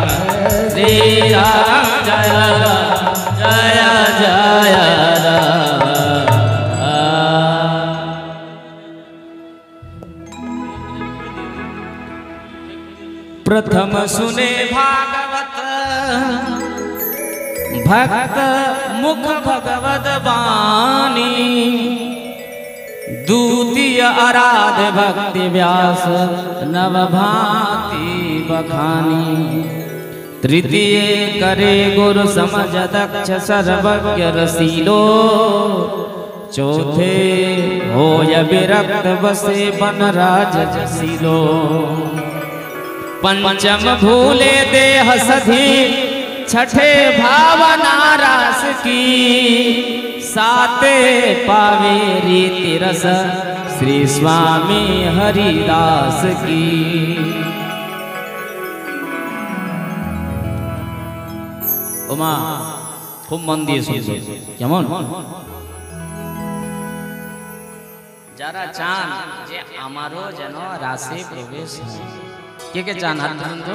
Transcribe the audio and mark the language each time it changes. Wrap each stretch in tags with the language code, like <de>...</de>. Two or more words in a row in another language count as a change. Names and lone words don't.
<hi>श्री राम जय जय राम।</hi> <bra>प्रथम सुने भागवत भक्त मुख भगवत वाणी। द्वितीय आराध भक्ति व्यास नव भांति बखानी। तृतीय करे गुरु समझ दक्ष सर्वज्ञ रसीलो। चौथे होय विरक्त बसे बन राज जसीलो। पंचम भूले देह सधी छठे भावना रास की। साते पावे रीति रस শ্রী স্বামী হরিদাস কি।</bra> <bn>ওমা খুব মন দিয়ে শুনবে কেমন? যারা চান যে আমারও যেন রাসে প্রবেশ হয়, কে কে চান হাত তুলুন তো।</bn>